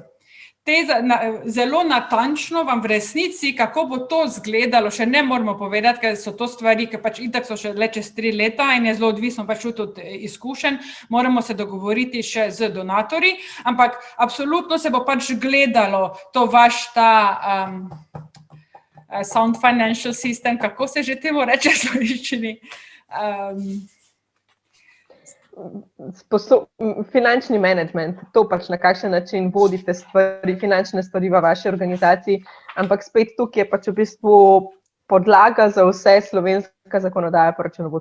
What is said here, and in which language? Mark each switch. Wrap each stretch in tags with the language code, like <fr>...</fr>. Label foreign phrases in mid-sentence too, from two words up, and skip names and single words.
<sl>Zelo natančno vam v resnici, kako bo to izgledalo, še ne moramo povedati, ker so to stvari, ki pač itak so še le čez 3 leta in je zelo odvisno pač tudi od izkušenj, moramo se dogovoriti še z donatorji, ampak absolutno se bo pač gledalo to vaš ta</sl> <en>sound financial system,</en> <sl>kako se že temu reče v slovenščini. Finančni management, to pač na kakšen način vodite stvari, finančne stvari v vaši organizaciji, ampak spet tukaj je pač v bistvu podlaga za vse slovenska zakonodaja pa računovodski standardi.</sl>